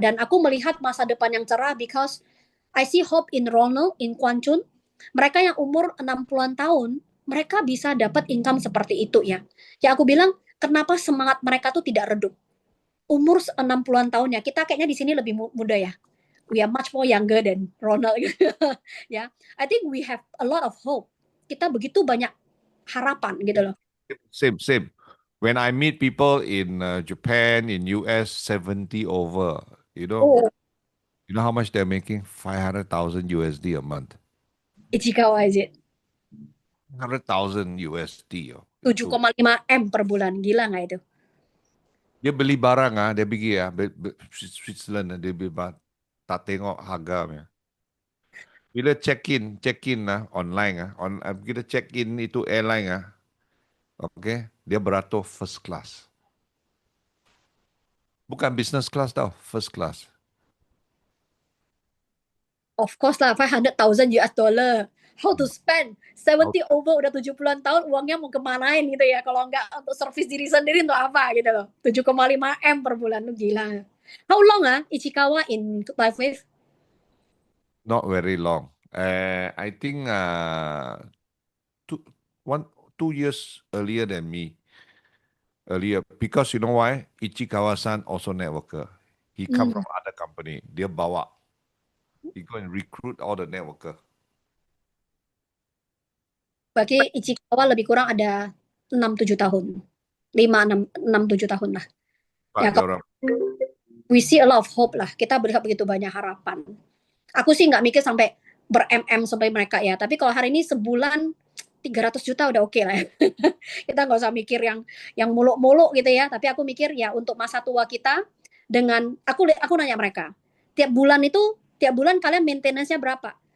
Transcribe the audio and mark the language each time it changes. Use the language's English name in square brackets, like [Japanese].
[Indonesian] Dan aku melihat masa depan yang cerah [English] because I see hope in Ronald, in Kwan Chun. [Indonesian] Mereka yang umur 60-an tahun, mereka bisa dapat income seperti itu ya. Ya aku bilang, kenapa semangat mereka tuh tidak redup? Umur 60-an tahun ya, kita kayaknya di sini lebih muda ya. [English] We are much more younger than Ronald. Ya, I think we have a lot of hope. [Indonesian] Kita begitu banyak harapan gitu loh. [English] Same. When I meet people in Japan, in US, 70 over, you know how much they're making? 500,000 USD a month. [Indonesian] Ichikawa aja. [English] 100,000 USD. [Indonesian] 7,5 M per bulan, gila nggak itu? [Malay] Dia beli barang dia pergi Switzerland, dia beli barang, tak tengok harganya. Bila check-in online kita check-in itu airline okay, dia beratur first class. Bukan business class tau, first class. [English] Of course lah, 500,000 US dollar. How to spend? [Indonesian] 70 over, udah 70-an tahun, uangnya mau kemanain gitu ya. Kalau nggak untuk servis diri sendiri, untuk apa gitu loh. 7,5 M per bulan, lu gila. [English] How long Ichikawa in LiveWave? Not very long. I think 2 years earlier than me. Earlier, because you know why? Ichikawa-san also networker. He come from other company. [Malay] Dia bawa. [English] He go and recruit all the networker. [Malay] Bagi Ichikawa lebih kurang ada 6-7 tahun. 5-6-7 tahun lah. [English] Ya, we see a lot of hope lah. [Indonesian] Kita melihat begitu banyak harapan. Aku sih nggak mikir sampai ber-MM sampai mereka ya. Tapi kalau hari ini sebulan 300 juta udah oke lah ya. Kita nggak usah mikir yang muluk-muluk gitu ya. Tapi aku mikir ya untuk masa tua kita, dengan aku nanya mereka, tiap bulan kalian maintenance-nya berapa?